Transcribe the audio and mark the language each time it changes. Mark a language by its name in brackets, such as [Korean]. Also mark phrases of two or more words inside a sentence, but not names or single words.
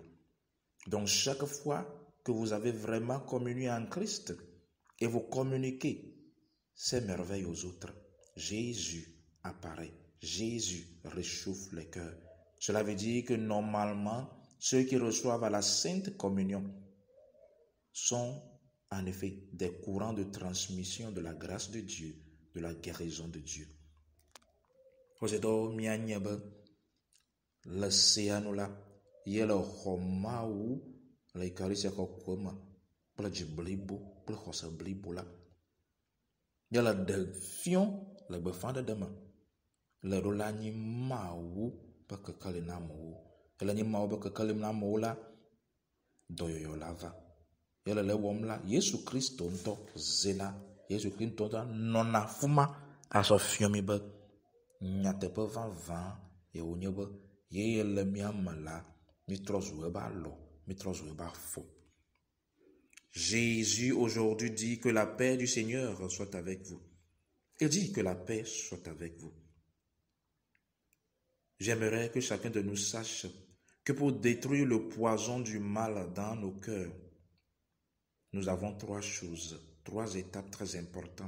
[French] Donc chaque fois que vous avez vraiment communié en Christ et vous communiquez ces merveilles aux autres, Jésus apparaît. Jésus réchauffe les cœurs. Cela veut dire que normalement, ceux qui reçoivent à la Sainte Communion sont en effet des courants de transmission de la grâce de Dieu, de la guérison de Dieu. [Ewe] Le séanu la ye le xɔ Mawu le Eucharistia kɔkɔe me kple dzi blibo kple xɔse blibo la. Ye le ɖe fiɔ le gbeƒãɖeɖe me le ɖo la nyi Mawu be kekeli na amewo. Ele nyi Mawu be kekeli na amewo la, dɔyɔyɔ la va. Ye le wɔm la, Yesu Kristo ŋutɔ zena, Yesu Kristo ŋutɔ nɔna afi ma azɔ fiɔ mi be nyateƒe vavã ye wònye be ye le mía me la, mitrɔ zu ebe alɔ, mitrɔ zu ebe afɔ. [French] Jésus aujourd'hui dit que la paix du Seigneur soit avec vous. Il dit que la paix soit avec vous. J'aimerais que chacun de nous sache que pour détruire le poison du mal dans nos cœurs, nous avons trois choses, trois étapes très importantes.